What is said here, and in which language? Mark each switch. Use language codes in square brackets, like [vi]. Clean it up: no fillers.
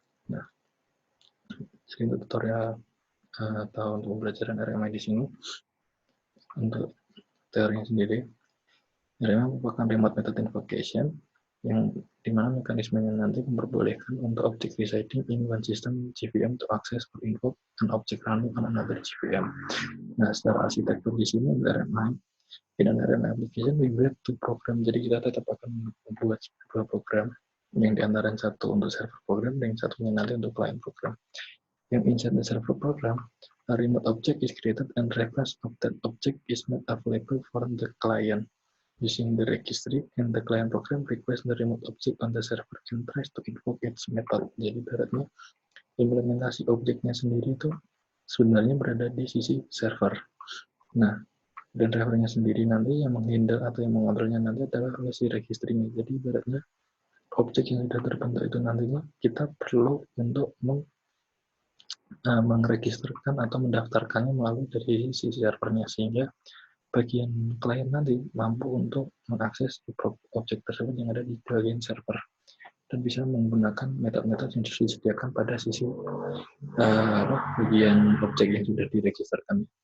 [id] Nah, jadi untuk tutorial atau untuk pembelajaran RMI di sini, untuk teorinya sendiri, RMI merupakan remote method invocation yang dimana mekanismenya nanti memperbolehkan untuk [en] object residing in one system JVM to access or invoke an object running on another JVM. [id] Nah, secara arsitektur di sini [en] RMI in an RMI application we build two program. [id] Jadi kita tetap akan membuat dua program, yang diantara satu untuk server program dan yang satunya nanti untuk client program. [en] Yang inside the server program, a remote object is created and request of that object is made available for the client. Using the registry and the client program request the remote object on the server and tries to invoke its method. [id] Jadi ibaratnya implementasi objeknya sendiri itu sebenarnya berada di sisi server. Nah, dan drivernya sendiri nanti yang menghandle atau yang mengontrolnya nanti adalah si registry-nya. Jadi ibaratnya objek yang sudah terbentuk itu nantinya kita perlu untuk mengregisterkan atau mendaftarkannya melalui dari sisi servernya, sehingga bagian klien nanti mampu untuk mengakses objek tersebut yang ada di bagian server dan bisa menggunakan metode-metode yang disediakan pada sisi bagian objek yang sudah diregisterkan.